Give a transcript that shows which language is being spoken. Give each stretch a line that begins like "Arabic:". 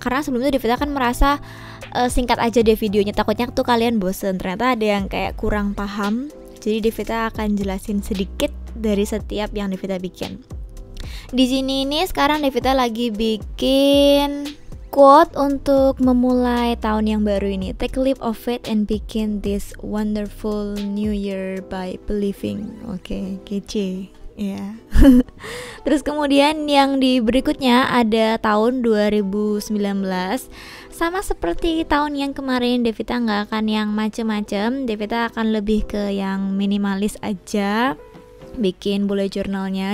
Indonesian: Karena sebelumnya Devita kan merasa singkat aja deh videonya. Takutnya tuh kalian bosen. Ternyata ada yang kayak kurang paham. Jadi Devita akan jelasin sedikit dari setiap yang Devita bikin. Di sini ini sekarang Devita lagi bikin quote untuk memulai tahun yang baru ini.
English: Take a leap of faith and begin this wonderful new year by believing.
Indonesian: Oke, kece. Ya. Terus kemudian yang di berikutnya ada tahun 2019. Sama seperti tahun yang kemarin, Devita nggak akan yang macem-macem. Devita akan lebih ke yang minimalis aja bikin bullet journalnya.